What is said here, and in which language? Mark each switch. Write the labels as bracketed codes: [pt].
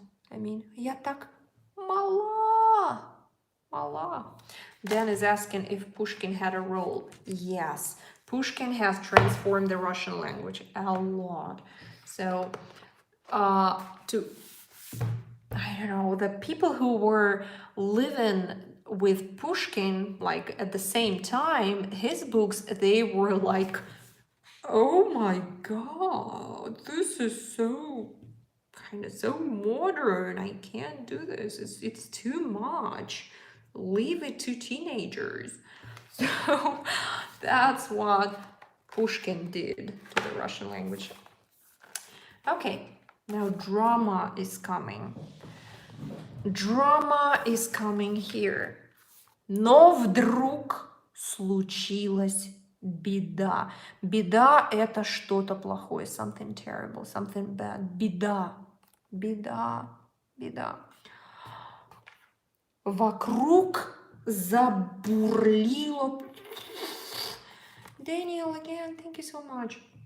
[en] I mean, [ru] я так мала. Mala. [en] Dan is asking if Pushkin had a role. Yes, Pushkin has transformed the Russian language a lot. So, I don't know, the people who were living with Pushkin, like at the same time, his books, they were like, oh my God, this is so kind of so modern. I can't do this. It's too much. Leave it to teenagers. So that's what Pushkin did to the Russian language. Okay, now drama is coming. Drama is coming here. [ru] Но вдруг случилась беда. Беда – это что-то плохое, [en] something terrible, something bad. [ru] Беда, беда, беда. Вокруг забурлило. [en] Daniel, again, thank you so much.